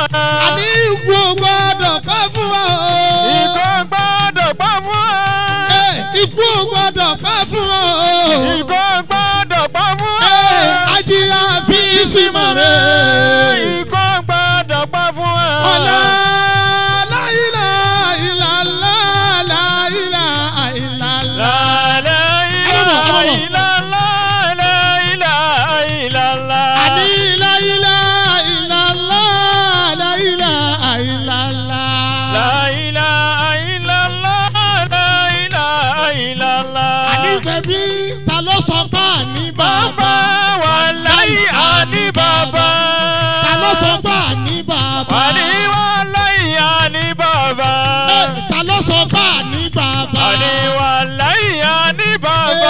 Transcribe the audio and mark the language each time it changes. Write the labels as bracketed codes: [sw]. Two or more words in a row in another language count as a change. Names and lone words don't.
[yo] Àní ikú ò gbọdọ̀ ká fún wa. Ikú ò gbọdọ̀ pa fún wa. Ikú ò gbọdọ̀ ká fún wa. Ikú ò gbọdọ̀ pa fún wa. Ajíyá sí ìsìmọ̀rẹ́. Ikú ò gbọdọ̀ pa fún wa. [ar] Ọlá لا إله إلا الله، لا إله إلا الله. لا إله إلا الله، لا إله إلا الله. Àní لا إله إلا الله، لا إله إلا الله. لا إله إلا الله، لا إله [yo] Àgbẹ̀bí ta ló sọ pé àní bàbá. wàláyé àní bàbá. Ta ló sọ pé àní bàbá. àní wàláyé àní bàbá. Ta ló sọ pé àní bàbá. àní wàláyé àní bàbá.